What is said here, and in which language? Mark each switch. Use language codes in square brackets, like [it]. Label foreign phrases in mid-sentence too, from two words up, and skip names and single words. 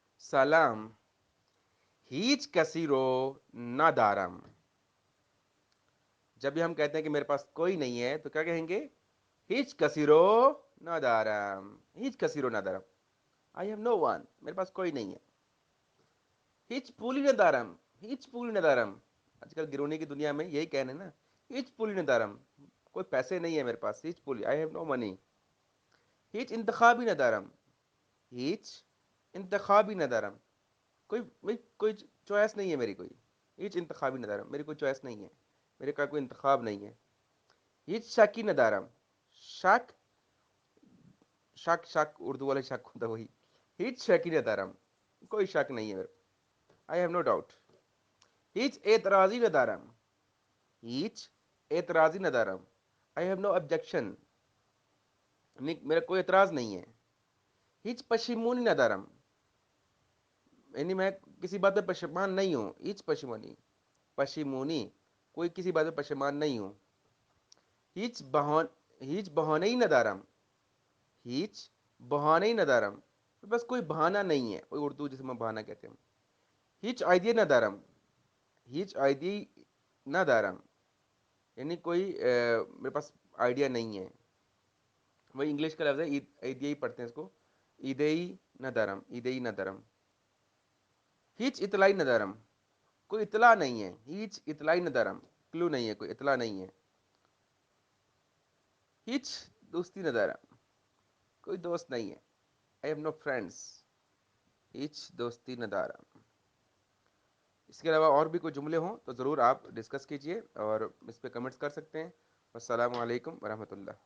[fa] سلام. هیچ کسی رو ندارم. [ur] جب بھی ہم کہتے ہیں کہ میرے پاس کوئی نہیں ہے تو کیا کہیں گے؟ [fa] هیچ کسی رو ندارم. هیچ کسی رو ندارم. [en] I have no one. [ur] میرے پاس کوئی نہیں ہے. [fa] هیچ پولی ندارم. هیچ پولی ندارم. [ur] آج کل گرونی کی دنیا میں یہی کہنے نا. [fa] هیچ پولی ندارم. [ur] کوئی پیسے نہیں ہے میرے پاس. [fa] هیچ پولی. [en] I have no money. [fa] هیچ انتخابی ندارم. هیچ انتخابی ندارم. [ur] کوئی چوائس نہیں ہے میری کوئی. [fa] هیچ انتخابی ندارم. [ur] میری کوئی چوائس نہیں ہے. میرے کا کوئی انتخاب نہیں ہے. [fa] هیچ شکی ندارم. [ur] شک شک شک اردو والے شک ہوتا ہے وہی. [fa] هیچ شکی ندارم. [ur] کوئی شک نہیں ہے میرے. [en] I have no doubt. [fa] هیچ اعتراضی ندارم. هیچ اعتراضی ندارم. [en] I have no objection. [ur] میرا کوئی اعتراض نہیں ہے. [fa] هیچ پشیمونی ندارم. [ur] یعنی میں کسی بات پہ پشیمان نہیں ہوں. [fa] هیچ پشیمونی. پشیمونی. [ur] کوئی کسی بات پہ پشیمان نہیں ہوں. [fa] هیچ بہانه‌ای ندارم. هیچ بہانه‌ای ندارم. [ur] بس کوئی بہانہ نہیں ہے. کوئی اردو جسے میں بہانہ کہتے ہیں. [fa] هیچ آئیڈیا ندارم. هیچ آئیڈیا ندارم. [ur] یعنی کوئی میرے پاس آئیڈیا نہیں ہے. وہی انگلش کا لفظ ہے. ایدیا ہی پڑھتے ہیں اس کو. [fa] ایدئی ندارم. ایدئی ندارم. هیچ اطلاعی ندارم. [ur] کوئی اطلاع نہیں ہے. [fa] هیچ اطلاعی ندارم. [ur] کلو نہیں ہے. کوئی اطلاع نہیں ہے. [fa] هیچ دوستی ندارم. [ur] کوئی دوست نہیں ہے. [en] I have no friends. [fa] هیچ دوستی ندارم. [ur] اس کے علاوہ اور بھی کوئی جملے ہوں تو ضرور آپ ڈسکس کیجئے اور اس پہ کمنٹس کر سکتے ہیں. [ar] السلام علیکم ورحمۃ اللہ.